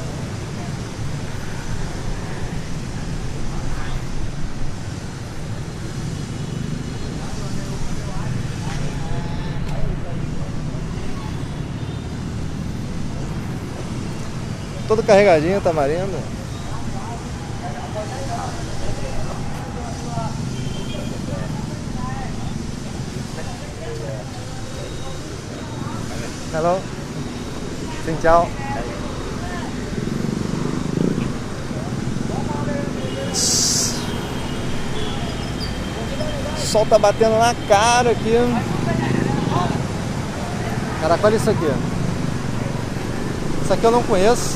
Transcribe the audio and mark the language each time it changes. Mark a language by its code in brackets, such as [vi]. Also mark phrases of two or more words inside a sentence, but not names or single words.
[pt] Todo carregadinho, tamarindo. Hello. [vi] Xin chào. [pt] O sol tá batendo na cara aqui. Caraca, olha isso aqui. Isso aqui eu não conheço.